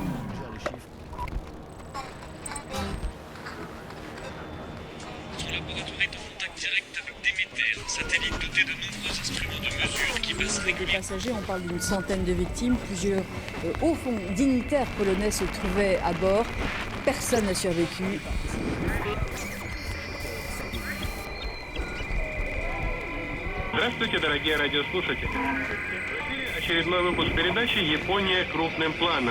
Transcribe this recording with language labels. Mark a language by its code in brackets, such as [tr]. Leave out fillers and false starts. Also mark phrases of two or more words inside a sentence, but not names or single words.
[fr] Son laboratoire est en contact direct avec Déméter, un satellite doté de nombreux instruments de mesure qui passent Des régulièrement. passagers, on parle d'une centaine de victimes, plusieurs hauts fonds dignitaires polonais se trouvaient à bord. Personne n'a survécu. [ru] Здравствуйте, дорогие радиослушатели. В эфире очередной выпуск передачи «Япония крупным планом».